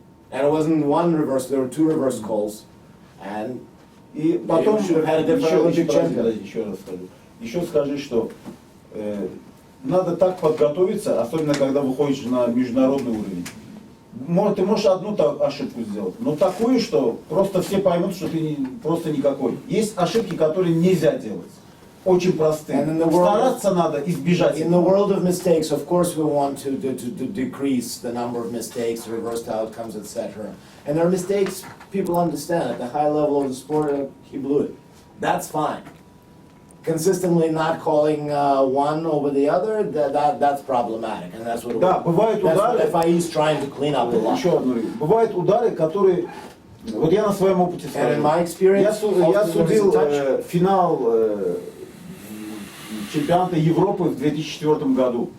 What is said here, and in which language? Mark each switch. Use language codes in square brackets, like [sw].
[en] And it wasn't one reverse, there were 2 reverse calls. And [ru] и потом [en] should have had a different Olympic champion. [ru] еще раз скажу. Еще скажи, что надо так подготовиться, особенно когда выходишь на международный уровень. Ты можешь одну ошибку сделать, но такую, что просто все поймут, что ты просто никакой. Есть ошибки, которые нельзя делать. Очень простые. Стараться надо избежать. [en] In the world of mistakes, of course we want to decrease the number of mistakes, reverse the outcomes, etc. And there are mistakes people understand at the high level of the sport, he blew it. That's fine. Consistently not calling one over the other, that's problematic, and that's what [ru] бывают удары. [en] FIE is trying to clean up the line. [ru] Еще одну речь. Бывают удары, которые, вот я на своем опыте [en] And in [ru] скажу. [en] my experience, [ru] Я судил финал чемпионата Европы в 2004 году.